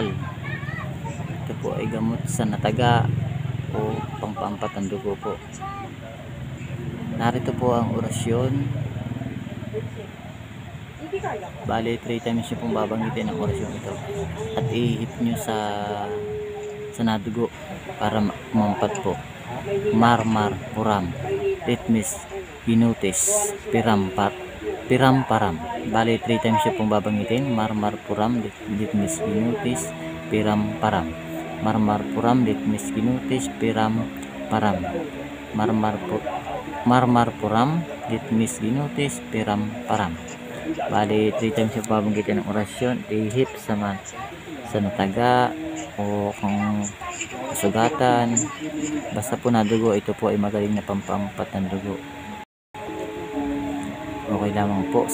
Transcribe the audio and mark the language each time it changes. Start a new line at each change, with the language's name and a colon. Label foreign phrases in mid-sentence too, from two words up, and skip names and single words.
Filipino: Ito po ay gamot sa nataga o pampampat ng dugo po. Narito po ang orasyon. Bali 3 times nyo pong babanggitin ang orasyon ito at ihip nyo sa nadugo para mampat po. Marmar puram litmis binutis piram param. Bali 3 times nyo pong babanggitin. Marmar puram litmis binutis piram param. Marmar puram litmis binutis piram param. Marmar puram litmis binutis piram param. Bali 3 times yung babanggitin ng orasyon. Ihip sa nataga o kung sugatan, basta po nadugo, ito po ay magaling na pampampat ng dugo. Okay lamang po.